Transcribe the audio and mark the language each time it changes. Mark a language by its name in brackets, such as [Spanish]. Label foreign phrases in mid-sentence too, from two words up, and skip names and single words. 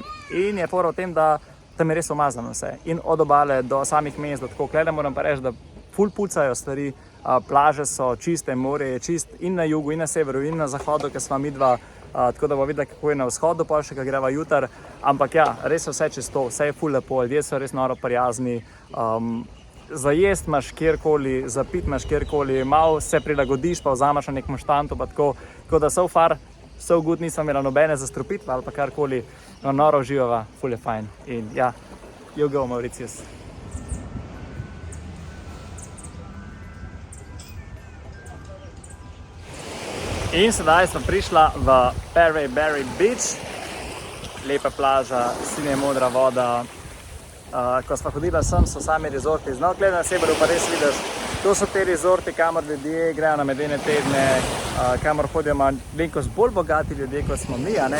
[Slovenian] In je fora v tem, da tam je res umazano vse. In od obale do samih mest, da tako klede moram pa reči, da ful pucajo stvari, plaže so čiste, morje je čist in na jugu, in na severu, in na zahodu, ker sva midva, tako da bo videla, kako je na vzhodu, pa še, ko greva jutar. Ampak ja, res je vse čisto, vse je ful lepo, ljudje so res noro prijazni. Za jest imaš kjerkoli, za pit imaš kjerkoli, malo se prilagodiš, pa vzamaš na nekem štantu, pa tako da [English] so far, so good, [Slovenian] nisem imela nobene zastrupitve ali pa karkoli, no, noro uživava, ful je fajn. In ja, [English] you go Mauritius. [Slovenian] In sedaj sem prišla v Perry Beach, lepa plaža, sinje modra voda. Ko sva hodila sem, so sami rezorti. No, glede na severu pa res vidiš, to so te rezorti, kamor ljudje grejo na medene tedne, kamor hodijo malenkost bolj bogati ljudje, kot smo mi, a ne?